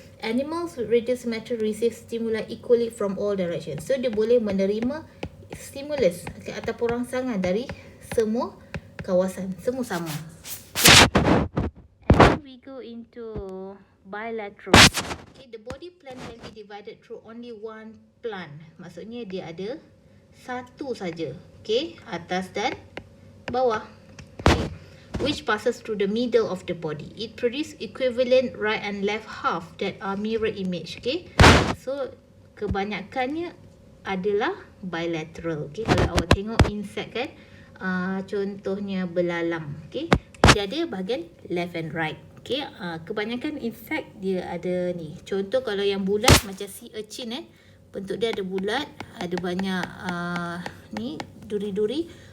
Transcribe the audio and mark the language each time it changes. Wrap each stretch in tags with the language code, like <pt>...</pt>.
<en>Animals with radial symmetry receive stimuli equally from all directions.</en> <ms>So, dia boleh menerima stimulus, okay, ataupun rangsangan dari semua kawasan. Semua sama.</ms> <en>And then we go into bilateral. Okay, the body plan can be divided through only one plan.</en> <ms>Maksudnya dia ada satu saja. Okay, atas dan bawah.</ms> <en>Okay, which passes through the middle of the body. It produces equivalent right and left half that are mirror image.</en> <ms>Okay, so kebanyakannya adalah bilateral. Okay, kalau awak tengok insect kan, contohnya belalang. Okay, dia ada bahagian</ms> <en>left and right.</en> <ms>Okay, kebanyakan insect dia ada ni. Contoh kalau yang bulat macam sea urchin, bentuk dia ada bulat, ada banyak ni duri-duri.</ms>